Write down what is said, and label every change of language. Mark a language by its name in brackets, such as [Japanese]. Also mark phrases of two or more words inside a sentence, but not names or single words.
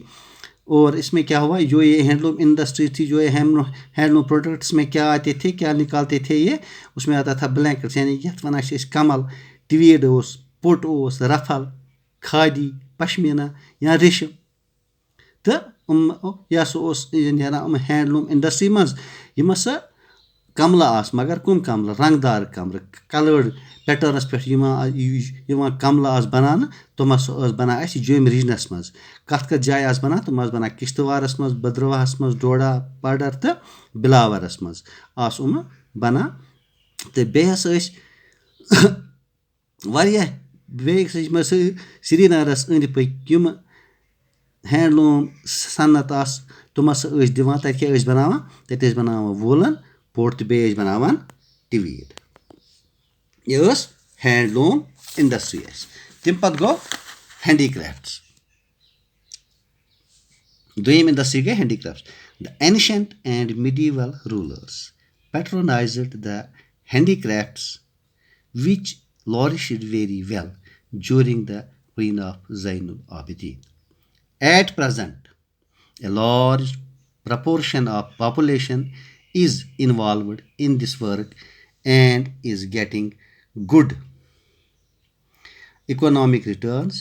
[Hindi] और इसमें क्या हुआ, जो ये [English] handloom industry [Hindi] थी, जो ये [English] handloom products [Hindi] में क्या आते थे, क्या निकालते थे ये, उसमें आता था ब्लैंकेट्स, यानी कि [Kashmiri] वनान कमल, [Hindi] ट्वीड ओस, पुट ओस, रफल, खादी, पश्मीना या रेशम। [Kashmiri] तो यह नेरान [English] handloom industry [Kashmiri] मज यम हसा कमल आस, मगर कम कमल, रंगदार कमल, कलर्ड पैटर्नस पे कमल आस बनान, तुम बनान जोम रीजनस मज, कत जाय आस बनान, तुम बनान किश्तवारस मज, भद्रवाहस मज, डोडा, पाडर तो बिलावरस मज आस बनान। तो बेस श्रीनगरस अंद पक यम हैंडलूम सन्नत आस, तुम दिवान तत क्या बनावान, तत बनावान वूलन पोट तो बे बनावान ट्वीड। यह [English] handloom industry. [Kashmiri] तम पत गो हैंडीक्राफ्ट्स, दोयम इंडस्ट्री गई हैंडीक्राफ्ट्स। [English] The ancient and medieval rulers patronized the handicrafts which flourished very well during the reign of Zainul Abidin. At present, a large proportion of population is involved in this work and is getting good economic returns.